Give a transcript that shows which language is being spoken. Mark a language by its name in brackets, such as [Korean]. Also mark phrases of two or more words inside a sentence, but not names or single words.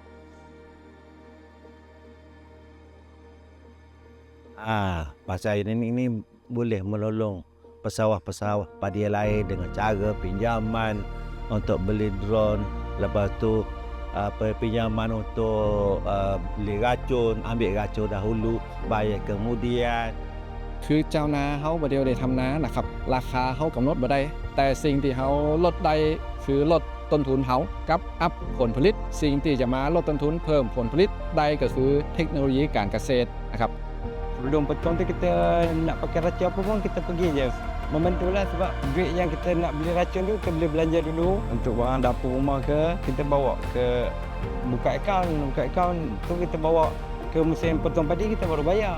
[Malay] Pasal ini boleh menolong pesawah-pesawah padi lain dengan cara pinjaman untuk beli drone. Lepas tu pinjaman untuk beli racun, ambil racun dahulu, bayar kemudian. [Thai] คือเจ้านาเขาบ่ได้ทำนานะครับราคาเขากำหนดบ่ได้แต่สิ่งที่เขาลดได้คือลดต้นทุนเขากับอัพผลผลิตสิ่งที่จะมาลดต้นทุนเพิ่มผลผลิตได้ก็คือเทคโนโลยีการเกษตรนะครับ [Malay] Sebelum petang tu kita nak pakai racun apa pun kita pergi je. Membantulah sebab duit yang kita nak beli racun tu kita boleh belanja dulu untuk barang dapur rumah ke kita bawa ke buka akaun tu kita bawa ke mesin potong padi kita baru bayar.